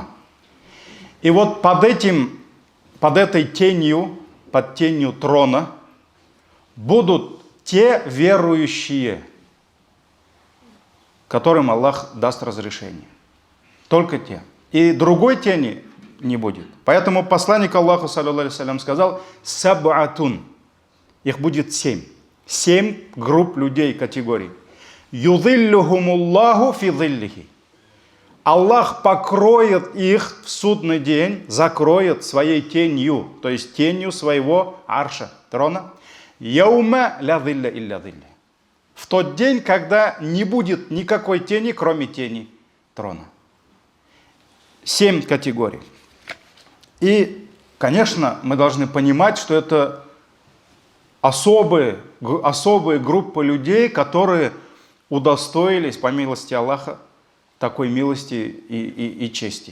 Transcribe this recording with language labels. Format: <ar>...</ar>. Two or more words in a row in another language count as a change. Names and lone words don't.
<ru>И вот под этой тенью, под тенью трона будут те верующие, которым Аллах даст разрешение. Только те. И другой тени не будет. Поэтому посланник Аллаха,</ru> <ar>صلى الله عليه وسلم,</ar> <ru>сказал: «Саб'атун». Их будет 7. 7 групп людей, категорий.</ru> <ar>«يظلهم الله في ظله».</ar> <ru>Аллах покроет их в судный день, закроет своей тенью, то есть тенью своего арша, трона.</ru> <ar>«يوم لا ظل إلا ظله».</ar> <ru>В тот день, когда не будет никакой тени, кроме тени трона. 7 категорий. И, конечно, мы должны понимать, что это особые группы людей, которые удостоились, по милости Аллаха, такой милости и чести.</ru>